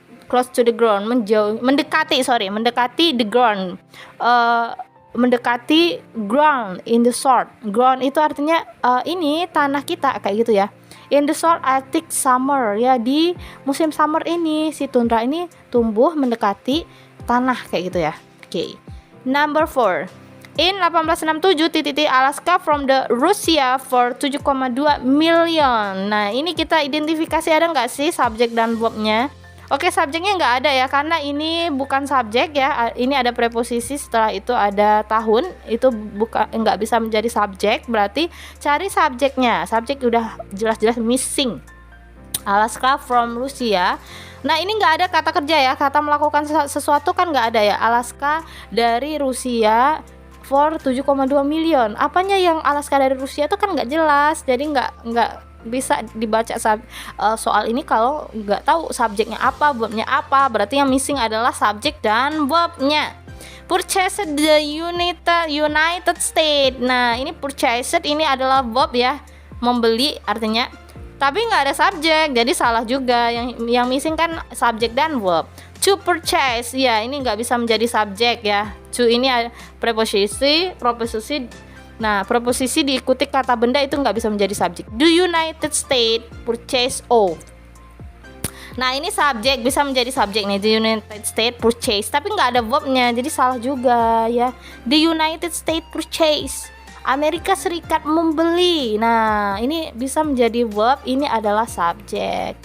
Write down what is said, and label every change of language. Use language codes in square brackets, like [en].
[en] Close to the ground, [id] mendekati [en] the ground. [id] Mendekati [en] ground in the short. [id] Ground itu artinya ini tanah kita kayak gitu ya. [en] In the short Arctic summer [id] ya, di musim summer ini si tundra ini tumbuh mendekati tanah kayak gitu ya. Oke. [en] Number 4. In 1867 Alaska from the Russia for 7,2 million. [id] Nah, ini kita identifikasi ada nggak sih subjek dan verbnya? Oke, subjeknya nggak ada ya, karena ini bukan subjek ya. Ini ada preposisi, setelah itu ada tahun, itu nggak bisa menjadi subjek. Berarti cari subjeknya. Subjek udah jelas-jelas missing. [en] Alaska from Rusia. [id] Nah, ini nggak ada kata kerja ya, kata melakukan sesuatu kan nggak ada ya. Alaska dari Rusia [en] for 7,2 million. [id] Apanya yang Alaska dari Rusia itu kan nggak jelas, jadi nggak bisa dibaca soal ini kalau nggak tahu subjeknya apa, verbnya apa. Berarti yang missing adalah subjek dan verbnya. [en] Purchased the United States. [id] Nah, ini purchased ini adalah verb ya, membeli artinya. Tapi nggak ada subjek, jadi salah juga. Yang missing kan subjek dan verb. To purchase, ya ini nggak bisa menjadi subjek ya. To ini ada preposisi. Nah, preposisi diikuti kata benda itu nggak bisa menjadi subjek. [en] The United States purchase of. [id] Nah, ini subjek, bisa menjadi subjek nih. [en] The United States purchase, [id] tapi nggak ada verbnya, jadi salah juga ya. [en] The United States purchase. [id] Amerika Serikat membeli. Nah, ini bisa menjadi verb, ini adalah subjek.